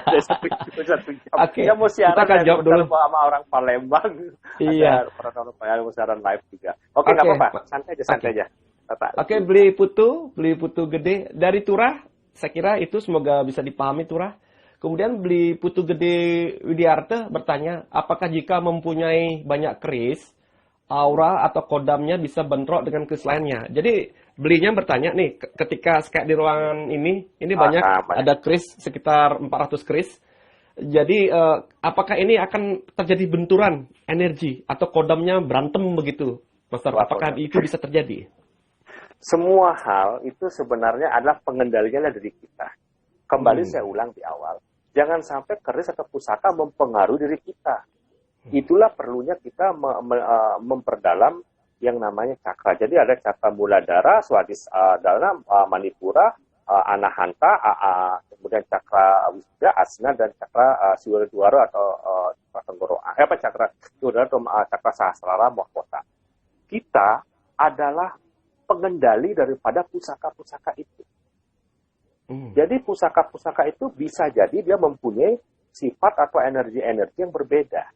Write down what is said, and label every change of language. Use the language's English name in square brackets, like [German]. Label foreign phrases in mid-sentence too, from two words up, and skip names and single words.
[Indonesian] Oke. Ya mau siaran, kita akan jawab dulu sama orang Palembang. Iya. Ada mau siaran live juga. Oke, nggak apa-apa. Santai aja. Oke, beli putu gede dari Turah. Saya kira itu semoga bisa dipahami Turah. Kemudian beli putu gede Widiarte bertanya, apakah jika mempunyai banyak keris, aura atau kodamnya bisa bentrok dengan keris lainnya? Jadi belinya bertanya nih, ketika kayak di ruangan ini banyak ada keris sekitar 400 keris. Jadi apakah ini akan terjadi benturan energi atau kodamnya berantem begitu, Master? Apakah itu bisa terjadi? Semua hal itu sebenarnya adalah pengendaliannya dari kita. Kembali saya ulang di awal, jangan sampai keris atau pusaka mempengaruhi diri kita. Itulah perlunya kita memperdalam yang namanya cakra. Jadi ada cakra muladhara, swadhisthana, manipura, anahanta, kemudian cakra wisuda, asna, dan cakra siwardwara atau cakra tenggorokan. Cakra siwardwara atau cakra sahasrara mahkota. Kita adalah pengendali daripada pusaka-pusaka itu. Jadi pusaka-pusaka itu bisa jadi dia mempunyai sifat atau energi-energi yang berbeda.